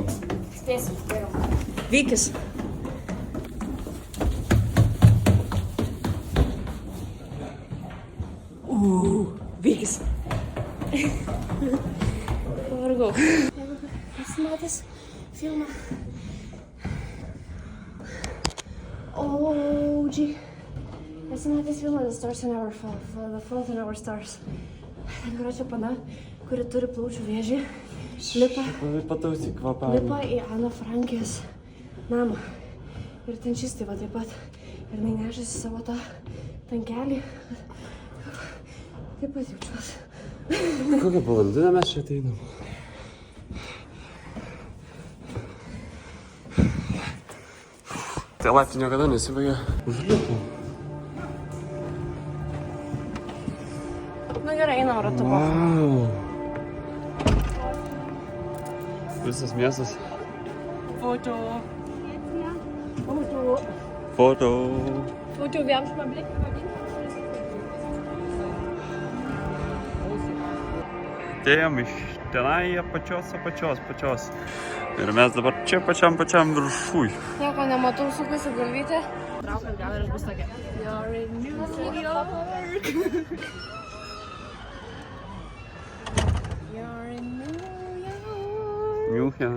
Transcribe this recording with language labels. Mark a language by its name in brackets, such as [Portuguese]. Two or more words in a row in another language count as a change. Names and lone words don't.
[Lithuanian] Spėsim, geriau. Vykis. Vykis. Pavargau. Esi matęs filmą? OG. Esi matęs filmą The Stars in Our Fall, The Fault in Our Stars. Ten yra čia pana, kuri turi plaučių vėžį. Lipa Patausi kvapavimą. į Ana Frankės namą. Ir ten šis tai va taip pat. Ir jinai nešasi savo tą tankelį. Taip pat jaučiuosi. Kokią valandiną mes čia ateinam? Tai laiptai niekada nesibaigia. Užlipom. Na gerai, einam ratu. Wow. Visas miestas. Foto. Foto. [German] Foto, wir haben schon mal Blick über den. [Lithuanian] Atėjom iš tenai apačios. Ir mes dabar čia pačiam viršui. Nieko nematau, sukasi galvytė. Traukas gal ir bus tokia. [English] You're in New York. You're in New York.